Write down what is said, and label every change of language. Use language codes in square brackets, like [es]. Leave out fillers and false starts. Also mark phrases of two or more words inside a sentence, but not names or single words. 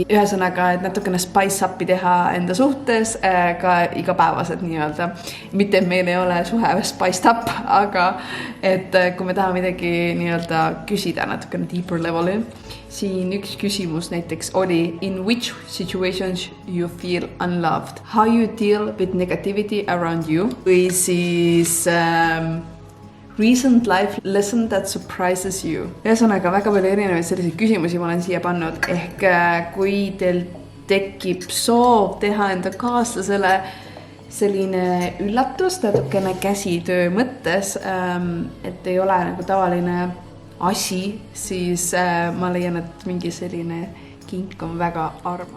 [et] Ühesõnaga, et natukene [en] spice up'i [et] teha enda suhtes ka igapäevased nii-öelda. Mitte, et meil ei ole suhe [en] spiced up, [et] aga et kui me tahame midagi nii-öelda küsida natukene [en] deeper levelil. [et] Siin üks küsimus näiteks oli [en] in which situations you feel unloved? How you deal with negativity around you? [et] Või siis [en] recent life lesson that surprises you. [et] Ühesõnaga väga palju erinevaid selliseid küsimusi ma olen siia pannud. Ehk kui teil tekib soov teha enda kaaslasele selline üllatus, natukene käsitöö mõttes, et ei ole nagu tavaline asi, siis ma leian, et mingi selline kink on väga armas.